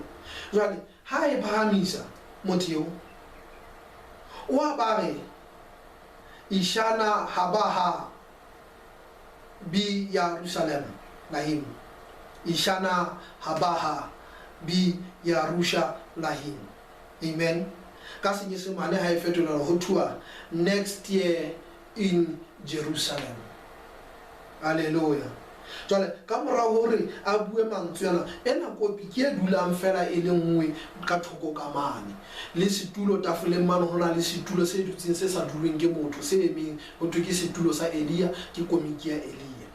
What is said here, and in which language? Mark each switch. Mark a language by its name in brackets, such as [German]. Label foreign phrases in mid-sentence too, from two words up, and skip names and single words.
[Southern Sotho] Jwale ha e phahamisa motho o a bare [Hebrew] לשנה הבאה בירושלים לשנה הבאה בירושלים. [Southern Sotho] Amen. ka Senyesemane ha e fetola ho thua [English] next year in Jerusalem. [Southern Sotho] Hallelujah. Jwale ka morao hore a bue mantswe ana ena kopi ke e dulang fela e le nngwe ka thoko ka mane le setulo tafoleng mane hona le setulo se dutseng se sa dulweng ke motho se emeng ho thwe ke setulo sa Elia ke komiki ya Elia.